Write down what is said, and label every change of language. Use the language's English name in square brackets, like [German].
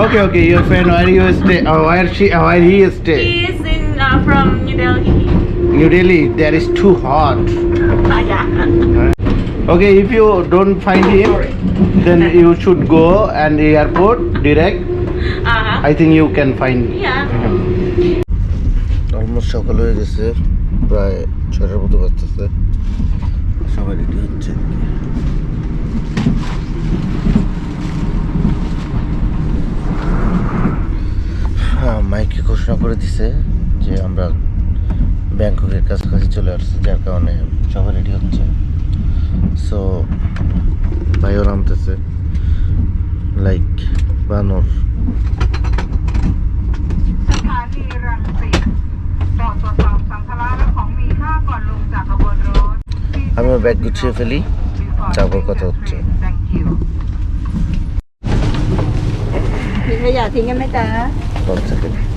[English] Okay, your friend. Where you stay? Where he stay? He's in from New Delhi. New Delhi. There is too hot. Yeah. Okay, if you don't find him, then you should go and the airport direct. I think you can find. Yeah. [Bangla] Almost সকাল হয়ে গেছে, প্রায় 6টার মতো বাজতেছে, সবাই ready হচ্ছে। হ্যাঁ, মাইকে ঘোষণা করে দিছে যে আমরা ব্যাংককের কাছাকাছি চলে আসছি, যার কারণে সবাই রেডি হচ্ছে। সো ভাইও নামতেছে লাইক বানর। [Thai] สถานีรังสิตโปรดตรวจสอบสัมภาระและของมีค่าก่อนลงจากขบวนรถ [Bangla] আমি আমার ব্যাগ গুছিয়ে ফেলি, তারপর কথা হচ্ছে। [English] Thank you [Thai] ทิ้งขยะทิ้งกันไหมจ๊ะ [English] 1 second.